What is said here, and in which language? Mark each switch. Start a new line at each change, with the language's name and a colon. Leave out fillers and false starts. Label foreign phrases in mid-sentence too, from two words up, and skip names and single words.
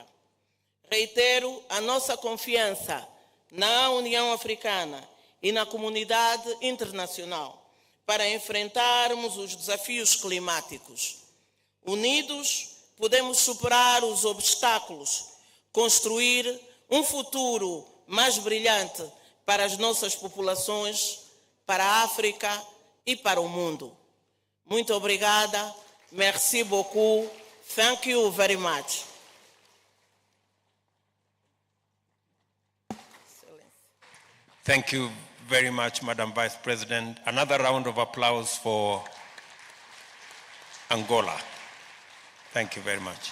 Portuguese: Reitero a nossa confiança na União Africana e na comunidade internacional para enfrentarmos os desafios climáticos. Unidos, podemos superar os obstáculos, construir um futuro mais brilhante para as nossas populações, para a África e para o mundo. Muito obrigada.
French: Merci beaucoup.
English: Thank you very much. Thank you very much, Madam Vice President. Another round of applause for Angola. Thank you very much.